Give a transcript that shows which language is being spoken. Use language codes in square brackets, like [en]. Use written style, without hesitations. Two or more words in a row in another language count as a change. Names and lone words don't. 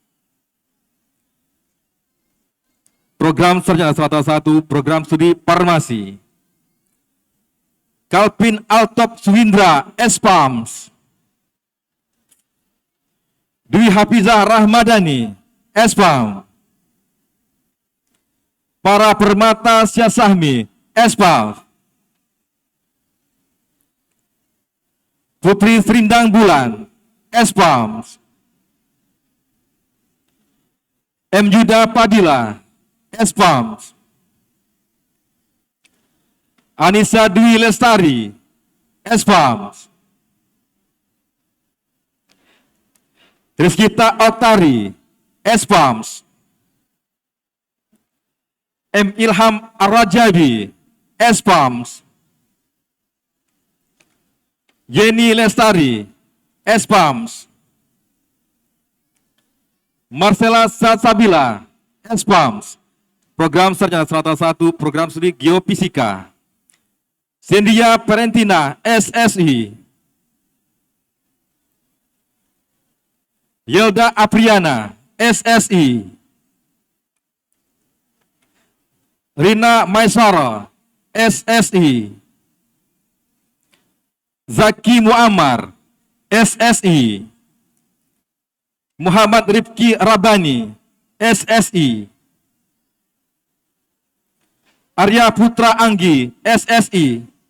[id] Program Sarjana Strata 1, Program Studi Farmasi. Kalpin Altop Suhindra, S-PAMS. Dwi Hafizah Rahmadani, S-PAM. Para Permata Syasahmi, S-PAM. Putri Serindang Bulan, S-PAM. M. Yuda Padilla, S-PAM. Anissa Dwi Lestari, S-PAM. Rizkita Oktari, S-PAM. M. Ilham Ar-Rajabi, S-PAM. Yeni Lestari, S-PAM. Marcella Salsabila, S-PAM. Program Sarjana Strata 1, Program Studi Geofisika. Sendia Perentina, SSI. Yelda Apriana, SSI. Rina Maisara, SSI. Zaki Muammar, SSI. Muhammad Rifki Rabani, SSI. Arya Putra Anggi, SSI.